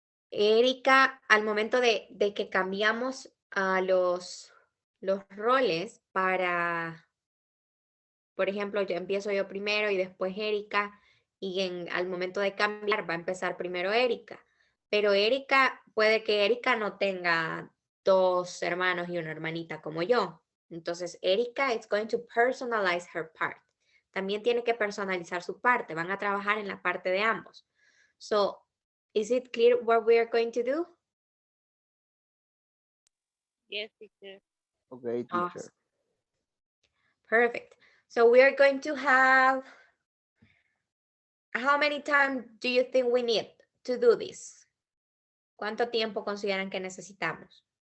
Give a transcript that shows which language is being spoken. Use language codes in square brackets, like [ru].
[es] Erika, al momento de que cambiamos a los roles para, por ejemplo, yo empiezo yo primero y después Erika, y al momento de cambiar va a empezar primero Erika. Pero Erika, puede que Erika no tenga 2 hermanos y una hermanita como yo. Entonces, [en] Erika is going to personalize her part. [es] También tiene que personalizar su parte. Van a trabajar en la parte de ambos. [en] So, is it clear what we are going to do? Yes, teacher. Okay, teacher. Awesome. Perfect. So we are going to have, how many time do you think we need to do this? [es] ¿Cuánto tiempo consideran que necesitamos?